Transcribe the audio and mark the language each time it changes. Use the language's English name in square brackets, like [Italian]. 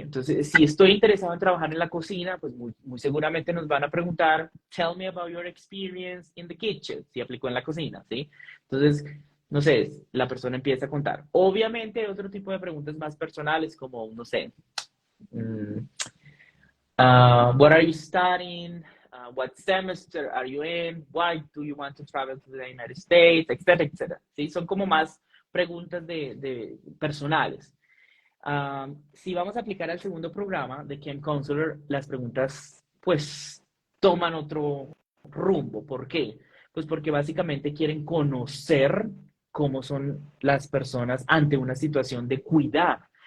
[Spanish] Entonces, si estoy interesado en trabajar en la cocina, pues muy seguramente nos van a preguntar, tell me about your experience in the kitchen, si aplicó en la cocina, ¿sí? Entonces, no sé, la persona empieza a contar. Obviamente, hay otro tipo de preguntas más personales, como, no sé, mm, what are you studying? [English] What semester are you in? Why do you want to travel to the United States? [Spanish] Etcétera, etcétera. ¿Sí? Son como más preguntas de personales. Si vamos a aplicar al segundo programa de Camp Counselor, las preguntas pues toman otro rumbo. ¿Por qué? Pues porque básicamente quieren conocer cómo son las personas ante una situación de cuidar.